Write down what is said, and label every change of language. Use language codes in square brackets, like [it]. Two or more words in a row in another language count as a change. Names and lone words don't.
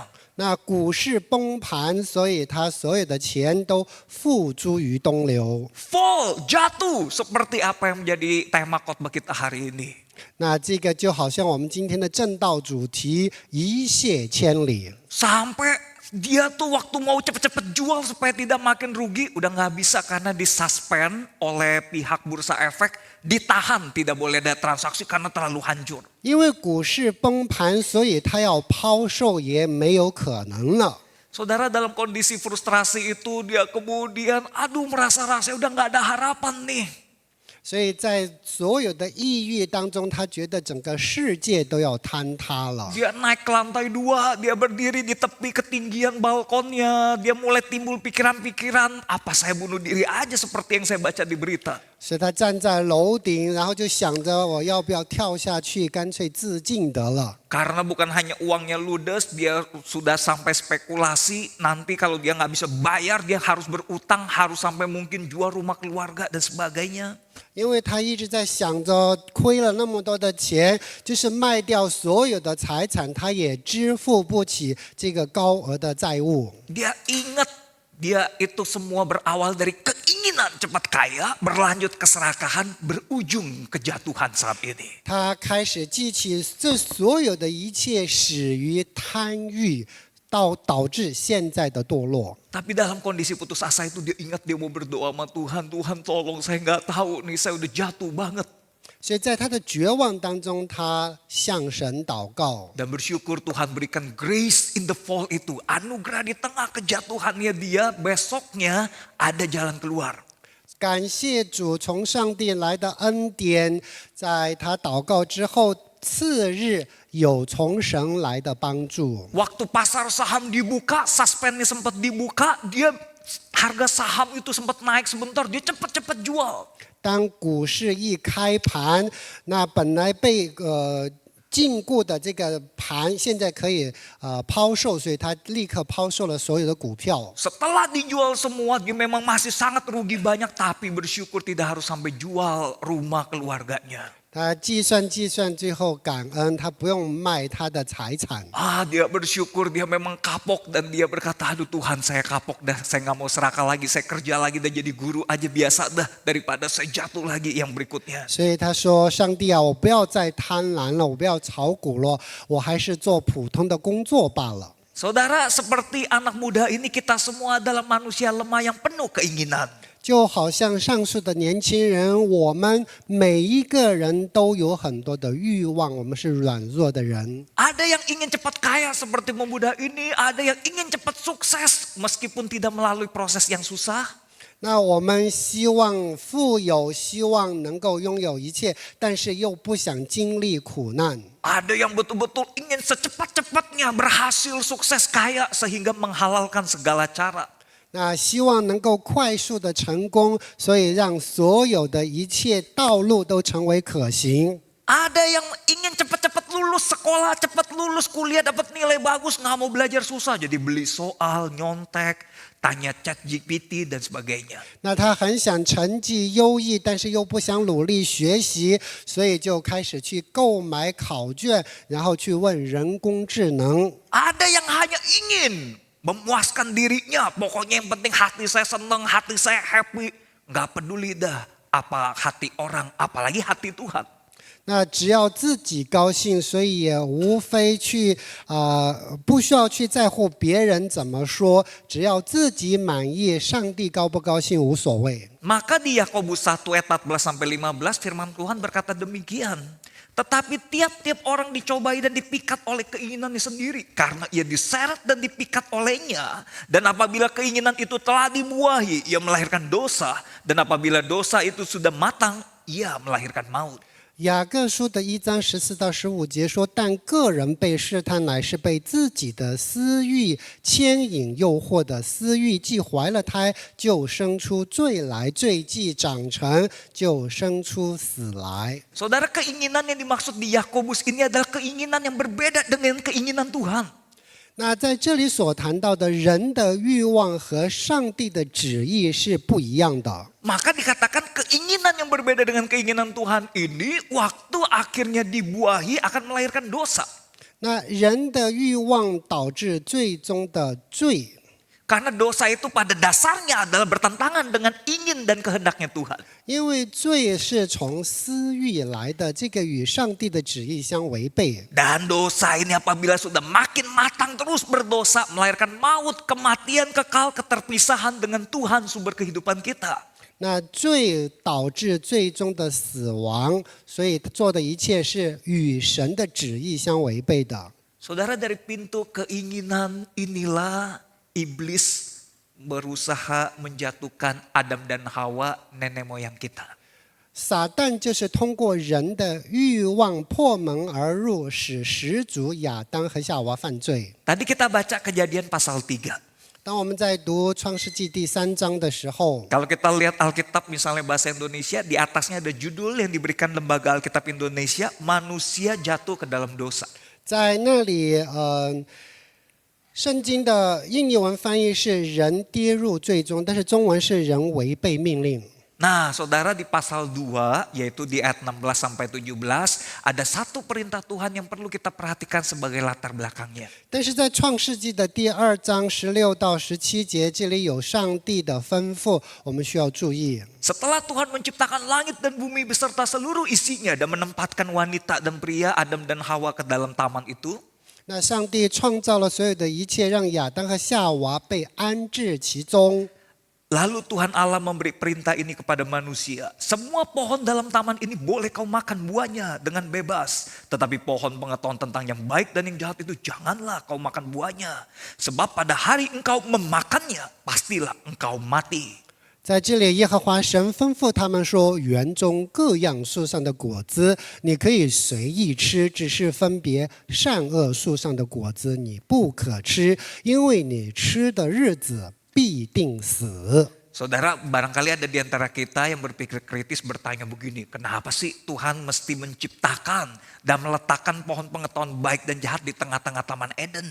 [zh] 那股市崩盘，所以他所有的钱都付诸于东流。 [id] Fall, jatuh seperti apa yang menjadi tema khotbah kita hari ini. [zh] 那这个就好像我们今天的正道主题一泻千里。 [id] Sampai dia tuh waktu mau cepet-cepet jual supaya tidak makin rugi, udah nggak bisa karena disuspend oleh pihak bursa efek, ditahan tidak boleh ada transaksi karena terlalu hancur. [zh] 因为股市崩盘，所以他要抛售也没有可能了。 [id] Saudara dalam kondisi frustrasi itu dia kemudian merasa udah nggak ada harapan nih. [zh] 所以在所有的抑郁当中，他觉得整个世界都要坍塌了。 [id] Dia naik ke lantai 2, dia berdiri di tepi ketinggian balkonnya, dia mulai timbul pikiran-pikiran, apa saya bunuh diri aja seperti yang saya baca di berita. [zh] 所以他站在楼顶，然后就想着我要不要跳下去，干脆自尽得了。 [id] Karena bukan hanya uangnya ludes, dia sudah sampai spekulasi, nanti kalau dia nggak bisa bayar, dia harus berutang, harus sampai mungkin jual rumah keluarga dan sebagainya. [zh] 因为他一直在想着亏了那么多的钱，就是卖掉所有的财产，他也支付不起这个高额的债务。 [id] Dia ingat dia itu semua berawal dari keinginan cepat kaya, berlanjut keserakahan, berujung kejatuhan saat ini. [zh] 他开始记起这所有的一切始于贪欲，导致现在的堕落。 [id] Tapi dalam kondisi putus asa itu dia ingat dia mau berdoa sama Tuhan, Tuhan tolong saya nggak tahu nih saya udah jatuh banget. [zh] 所以在他的绝望当中，他向神祷告， [id] Dan bersyukur Tuhan berikan [en] grace in the fall [id] itu. Anugerah di tengah kejatuhannya dia, besoknya ada jalan keluar. [zh] 感谢主从上帝来的恩典，在他祷告之后，次日有从神来的帮助。 [id] Waktu pasar saham dibuka, suspendnya sempat dibuka, dia harga saham itu sempat naik sebentar, dia cepat-cepat jual. [zh] 当股市一开盘，那本来被禁锢的这个盘，现在可以抛售，所以他立刻抛售了所有的股票。 [id] Setelah dijual semua, dia memang masih sangat rugi banyak, tapi bersyukur tidak harus sampai jual rumah keluarganya. [zh] 他计算，最后感恩，他不用卖他的财产。 [id] Dia bersyukur, dia memang kapok dan dia berkata, aduh Tuhan saya kapok dah, saya gak mau serakah lagi, saya kerja lagi dan jadi guru aja biasa dah daripada saya jatuh lagi yang berikutnya. [zh] 所以他说：“上帝啊，我不要再贪婪了，我不要炒股了，我还是做普通的工作罢了。” [id] Saudara, seperti anak muda ini kita semua adalah manusia lemah yang penuh keinginan. [zh] 就好像上述的年轻人，我们每一个人都有很多的欲望，我们是软弱的人。 [id] Ada yang ingin cepat kaya seperti pemuda ini, ada yang ingin cepat sukses meskipun tidak melalui proses yang susah. [zh] 那我们希望富有，希望能够拥有一切，但是又不想经历苦难。 [id] Ada yang betul-betul ingin secepat-cepatnya berhasil sukses kaya sehingga menghalalkan segala cara. [zh] 那希望能够快速的成功，所以让所有的一切道路都成为可行。 [id] Ada yang ingin cepat-cepat lulus sekolah, cepat lulus kuliah, dapat nilai bagus, nggak mau belajar susah. Jadi beli soal, nyontek, tanya ChatGPT dan sebagainya. [zh] 那他很想成绩优异，但是又不想努力学习，所以就开始去购买考卷，然后去问人工智能。 [id] Ada yang hanya ingin memuaskan dirinya, pokoknya yang penting hati saya senang, hati saya happy. Nggak peduli dah apa hati orang, apalagi hati Tuhan. [zh] 那只要自己高兴，所以也无非去不需要去在乎别人怎么说，只要自己满意，上帝高不高兴无所谓。 [id] Maka di Yakobus 1 ayat 14-15 firman Tuhan berkata demikian. Tetapi tiap-tiap orang dicobai dan dipikat oleh keinginannya sendiri. Karena ia diseret dan dipikat olehnya. Dan apabila keinginan itu telah dibuahi, ia melahirkan dosa. Dan apabila dosa itu sudah matang, ia melahirkan maut. [zh] 雅各书的1章14到15节说：“但个人被试探，乃是被自己的私欲牵引诱惑的。私欲既怀了胎，就生出罪来；罪既长成，就生出死来。” [id] Saudara, keinginan yang dimaksud di Yakobus ini adalah keinginan yang berbeda dengan keinginan Tuhan. [zh] 那在这里所谈到的人的欲望和上帝的旨意是不一样的。 [id] Maka dikatakan keinginan yang berbeda dengan keinginan Tuhan ini waktu akhirnya dibuahi akan melahirkan dosa. [zh] 那人的欲望导致最终的罪。 [id] Karena dosa itu pada dasarnya adalah bertentangan dengan ingin dan kehendaknya Tuhan. [zh] 因为罪是从私欲来的，这个与上帝的旨意相违背。 [id] Dan dosa ini apabila sudah makin matang terus berdosa melahirkan maut, kematian kekal, keterpisahan dengan Tuhan sumber kehidupan kita. [zh] 那罪导致最终的死亡，所以做的一切是与神的旨意相违背的。 [id] Saudara, dari pintu keinginan inilah iblis berusaha menjatuhkan Adam dan Hawa, nenek moyang kita. [zh] 撒旦就是通过人的欲望破门而入，使始祖亚当和夏娃犯罪。 [id] Tadi kita baca Kejadian pasal 3. [zh] 当我们在读创世纪第3章的时候， [id] Kalau kita lihat Alkitab misalnya bahasa Indonesia, di atasnya ada judul yang diberikan Lembaga Alkitab Indonesia, Manusia Jatuh ke Dalam Dosa. [zh] 在那里，圣经的印尼文翻译是“人跌入最终”，但是中文是“人违背命令”。 [id] Nah, saudara, di pasal 2, yaitu di ayat 16-17, ada satu perintah Tuhan yang perlu kita perhatikan sebagai latar belakangnya. [zh] 但是在创世纪的第2章16到17节，这里有上帝的吩咐，我们需要注意。 [id] Setelah Tuhan menciptakan langit dan bumi beserta seluruh isinya dan menempatkan wanita dan pria Adam dan Hawa ke dalam taman itu, [zh] 那上帝创造了所有的一切，让亚当和夏娃被安置其中。 [id] lalu Tuhan Allah memberi perintah ini kepada manusia. Semua pohon dalam taman ini boleh kau makan buahnya dengan bebas. Tetapi pohon pengetahuan tentang yang baik dan yang jahat itu janganlah kau makan buahnya. Sebab pada hari engkau memakannya, pastilah engkau mati. [zh] 在这里，耶和华神吩咐他们说：园中各样树上的果子，你可以随意吃，只是分别善恶树上的果子，你不可吃，因为你吃的日子必定死。 [id] Saudara, barangkali ada di antara kita yang berpikir kritis bertanya begini, kenapa sih Tuhan mesti menciptakan dan meletakkan pohon pengetahuan baik dan jahat di tengah-tengah Taman Eden?